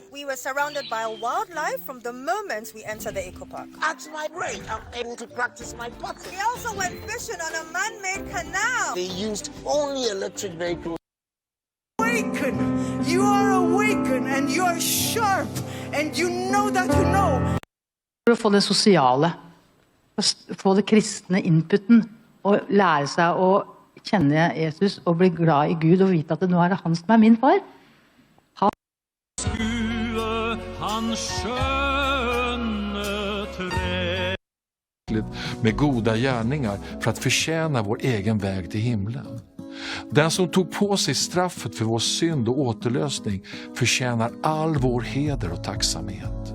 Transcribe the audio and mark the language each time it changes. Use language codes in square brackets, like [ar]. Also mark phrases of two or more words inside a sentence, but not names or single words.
[en] We were surrounded by wildlife from the moment we entered the eco park. At my break, I'm able to practice my putting. We also went fishing on a man-made canal. They used only electric vehicles. Awaken! You are awakened and you are sharp and you know that you know. [no] For å få det sosiale, få det kristne inputen, og lære seg å kjenne Jesus og bli glad i Gud og vite at nå er det han som er min far. [sv] Med goda gärningar för att förtjäna vår egen väg till himlen. Den som tog på sig straffet för vår synd och återlösning förtjänar all vår heder och tacksamhet.